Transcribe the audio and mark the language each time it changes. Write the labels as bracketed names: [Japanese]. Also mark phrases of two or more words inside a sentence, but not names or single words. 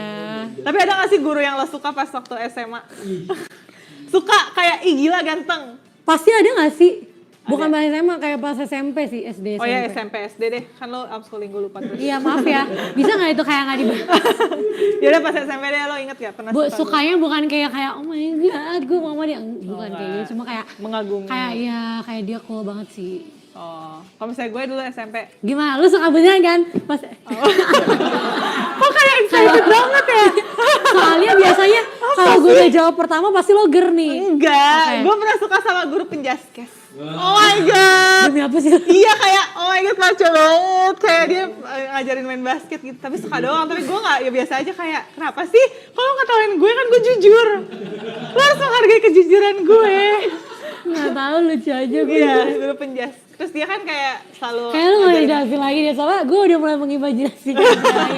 [Indonesian] Tapi ada nggak sih guru yang lo suka pas waktu SMA? Suka kayak ih gila ganteng. Pasti ada gak sih? Bukan pas SMA, kayak pas SMP sih, SD, SMP. Oh ya SMP SD deh, kan lo homeschooling gue lupa terus. Iya maaf ya, bisa gak itu kayak gak dibahas? Yaudah pas SMP deh lo inget gak pernah suka Sukanya bukan kayak [English] oh my god, [Indonesian] gue mau dia. Bukan kayak gitu, cuma kayak mengagumi. kayak dia cool banget sih. Oh, kalau misalnya gue dulu SMP. Gimana, lu suka beneran kan? Pas, Kok kayak excited banget ya? soalnya biasanya kalau gue udah jawab pertama pasti lo ger nih. Enggak, Oke. gue pernah suka sama guru penjaskes. [English] Oh my god. [Indonesian] Demi apa sih? Iya kayak [English] oh my god [Indonesian] maco banget. Kayak dia ngajarin main basket gitu. Tapi suka doang. Tapi gue gak, ya biasa aja kayak kenapa sih? Kalau ngetawain gue kan gue jujur. Lo harus menghargai kejujuran gue. Gak tau, lucu aja gue. Iya, guru penjaskes. Terus dia kan kayak selalu Kayak lu gak dijelasin lagi deh, soalnya gue udah mulai mengimajinasikan caranya.